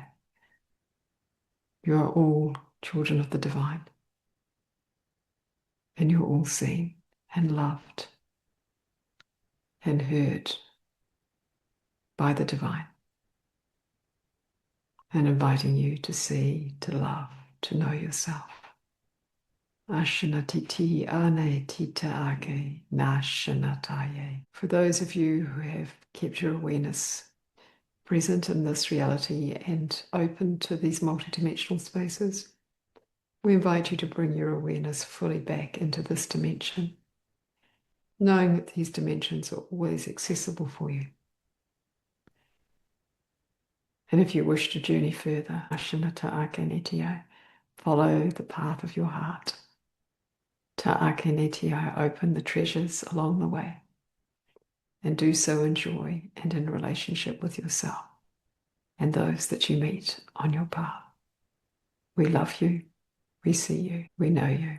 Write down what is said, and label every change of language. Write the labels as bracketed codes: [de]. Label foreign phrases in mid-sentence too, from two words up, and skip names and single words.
[en] You are all children of the divine. And you're all seen and loved and heard by the divine. And inviting you to see, to love, to know yourself. Ashanatiti ane tita ake nashanataye. For those of you who have kept your awareness present in this reality and open to these multidimensional spaces, we invite you to bring your awareness fully back into this dimension, knowing that these dimensions are always accessible for you. And if you wish to journey further, Ashanata ake netio, follow the path of your heart. Ta'ake netio, open the treasures along the way. And do so in joy and in relationship with yourself and those that you meet on your path. We love you, we see you, we know you.